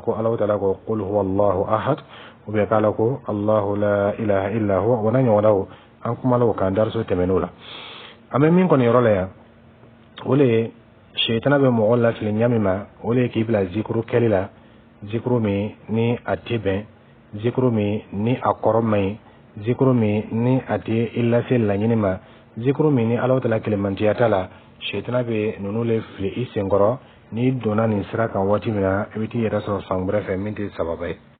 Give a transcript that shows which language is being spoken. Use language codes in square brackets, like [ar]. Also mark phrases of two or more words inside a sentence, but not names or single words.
[bm] ko [ar] الله تعالى [bm] ko [ar] قل هو الله أحد [bm] u bɛ k'ala ko [ar] الله لا إله إلا هو [bm] wa na ɲɔgɔnnaw an kumala o kan dariso tɛmɛn'o la an bɛ min kɔni yɔrɔ la yan o le ye shetana bɛ mɔgɔ lafili ɲami ma o le ye k'i bila zikuru kɛli la zikuru min ni a tɛ bɛn zikuru min ni a kɔrɔ man ɲi zikuru min ni a tɛ i lase laɲini ma zikuru min ni [ar] الله تعالى [bm] kelemantiya t'a la shetana bɛ ninnu le fili i senkɔrɔ n'i donna nin sira kan waati min na i bɛ t'i yɛrɛ sɔrɔ fan wɛrɛ fɛ min tɛ sababa ye